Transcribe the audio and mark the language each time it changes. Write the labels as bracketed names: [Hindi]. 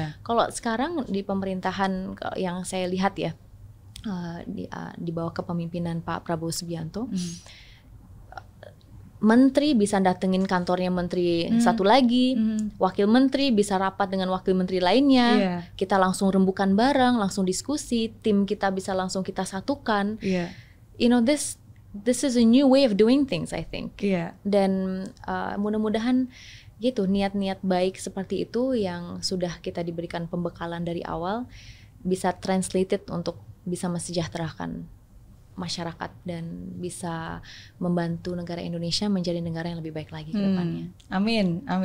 [Indonesian] Kalau sekarang di pemerintahan yang saya lihat ya di bawah kepemimpinan Pak Prabowo Subianto, menteri bisa datengin kantornya menteri satu lagi, wakil menteri bisa rapat dengan wakil menteri lainnya, kita langsung rembukan bareng, langsung diskusi, tim kita bisa langsung kita satukan. [English] You know, this is a new way of doing things, I think. [Indonesian] Dan mudah-mudahan gitu niat-niat baik seperti itu yang sudah kita diberikan pembekalan dari awal bisa translated untuk bisa mensejahterakan masyarakat dan bisa membantu negara Indonesia menjadi negara yang lebih baik lagi ke depannya. Amin.